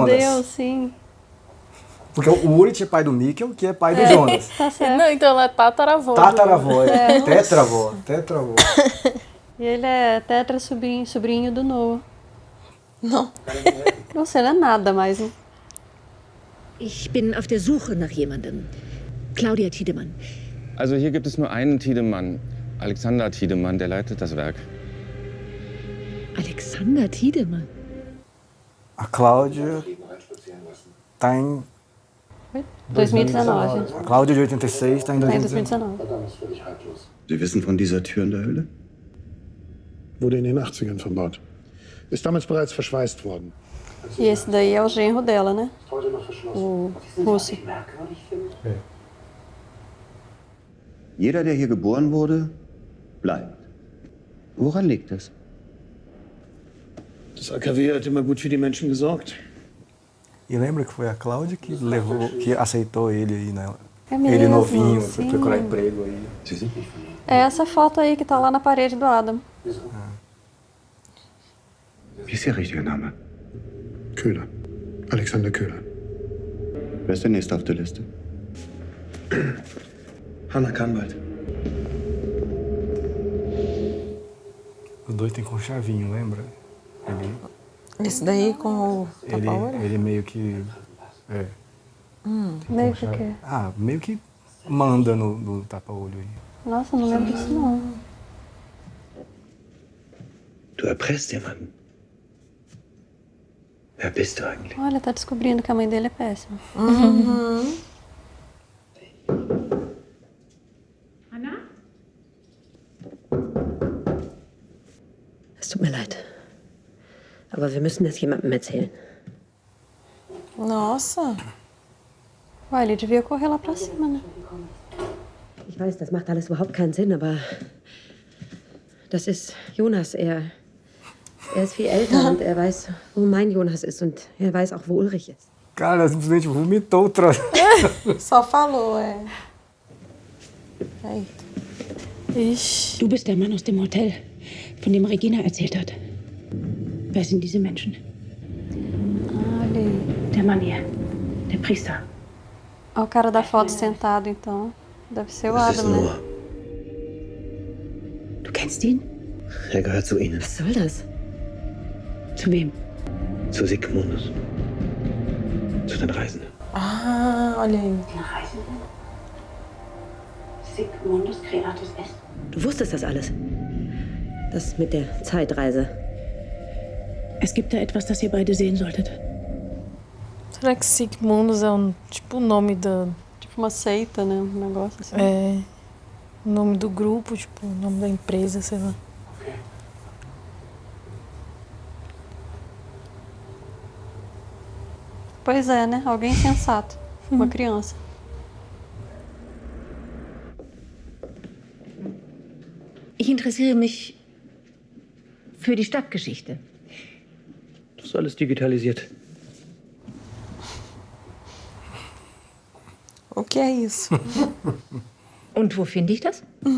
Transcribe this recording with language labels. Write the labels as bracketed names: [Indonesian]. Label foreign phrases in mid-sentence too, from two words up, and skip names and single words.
[Portuguese] Deus, sim. Porque o Urit é pai do Mikkel, que é pai do Jonas. Tá certo. Não, então ela é tataravó. Tataravó, tetravó. E ele é tetra sobrinho do Noah. Não. Nossa, ele é nada mais, né? [German] Ich bin auf der Suche nach jemandem. Claudia Tiedemann. Also hier gibt es nur einen Tiedemann, Alexander Tiedemann, der leitet das Werk. Alexander Tiedemann. [Portuguese] A Cláudia tá em 2019. A Cláudia de 86 tá em Tá em 2019. 2019. [German] Sie wissen von dieser Tür in der Höhle? Wurde in den 80ern verbaut. Ist damals bereits verschweißt worden. [Portuguese] E esse daí é o genro dela, né? O russo. [German] Jeder, der hier geboren wurde, bleibt. Woran liegt das? Das AKW hat immer gut für die Menschen gesorgt. [Portuguese] E lembra que foi a Cláudia que aceitou ele aí, né? É mesmo, Ele novinho, foi sim. procurar emprego aí. É essa foto aí que tá lá na parede do Adam. [German] Wie ist Ihr richtiger Name? Köhler. Alexander Köhler. Wer ist der Nächste auf der Liste? Hanna Kahnwald. [Portuguese] Os dois têm com chavinho, lembra? Esse daí com o tapa-olho? Ele meio que... É. Meio que o quê? Ah, meio que manda no tapa-olho aí. Nossa, não lembro disso não. [German] Du erpresst jemanden. Wer bist du eigentlich? [Portuguese] Olha, tá descobrindo que a mãe dele é péssima. [German] Anna? Es tut mir leid. Aber wir müssen das jemandem erzählen. [Portuguese] Nossa. Ué, ele devia correr lá pra cima, né? [German] Ich weiß, das macht alles überhaupt keinen Sinn, aber das ist Jonas. Er ist viel älter und er weiß, wo mein Jonas ist und er weiß auch, wo Ulrich ist. [Portuguese] Cara, simplesmente vomitou o troço. Só falou, é. Eita. [German] Du bist der Mann aus dem Hotel, von dem Regina erzählt hat. Wer sind diese Menschen? [Portuguese] Ali. [German] Der Mann hier, der Priester. [Portuguese] Olha o cara da foto sentado, então. Deve ser o [German] Das ist [Portuguese] Adam, né? [German] Noah. Du kennst ihn? Er gehört zu Ihnen. Was soll das? Zu wem? Zu Sigmundus. Zu den Reisenden. [Portuguese] Ah, olha aí. [Latin] Sigmundus Creatus Est. [German] Du wusstest das alles. Das mit der Zeitreise. Es gibt da etwas, das ihr beide sehen solltet. [Portuguese] Será que Sigmundus é tipo o nome da... Tipo uma seita, né? Um negócio assim. É... O nome do grupo, tipo, o nome da empresa, sei lá. Pois é, né? Alguém sensato. Uma criança. [German] Ich interessiere mich für die Stadtgeschichte. Das ist alles digitalisiert. [Portuguese] O que é isso? [German] Und wo finde ich das?